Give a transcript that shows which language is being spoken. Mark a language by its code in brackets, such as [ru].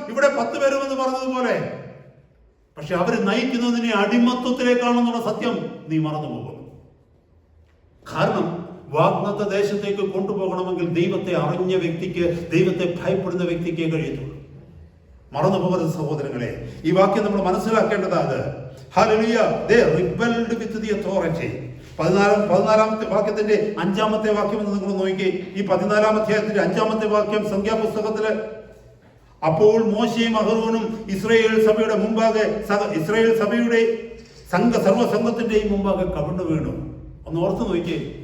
[ml] ഇവിടെ 10 പേരുമെന്ന് പറഞ്ഞതുപോലെ. പക്ഷെ അവർ നയിക്കുന്നതിനെ അടിമത്വത്തിലേക്കാണെന്നുള്ള സത്യം നീ മറന്നു പോകുന്നു. കാരണം വാഗ്ദത്ത ദേശത്തേക്ക് കൊണ്ടുപോകണമെങ്കിൽ ദൈവത്തെ അറിഞ്ഞ വ്യക്തിക്ക്, ദൈവത്തെ ഭയപ്പെടുന്ന വ്യക്തിക്ക് കഴിയത്തുള്ളൂ. മറന്നു പോകരുത് സഹോദരങ്ങളെ, ഈ വാക്യം നമ്മൾ മനസ്സിലാക്കേണ്ടതാണ്. Hallelujah. [en] They rebelled with the authority. [ml] 14-ാമത്തെ വാക്യത്തിന്റെ 5-ാമത്തെ വാക്യം എന്ന് നിങ്ങൾ നോക്കിക്കേ. ഈ 14-ാം അധ്യായത്തിന്റെ 5-ാമത്തെ വാക്യം സംഖ്യാപുസ്തകത്തില്, അപ്പോൾ മോശയും അഹരോനും ഇസ്രായേൽ സഭയുടെ മുമ്പാകെ ഇസ്രായേൽ സഭയുടെ സർവ്വസംഘത്തിന്റെയും മുമ്പാകെ കവിണ്ണു വീണു. ഒന്ന് ഓർത്ത് നോക്കിയേ.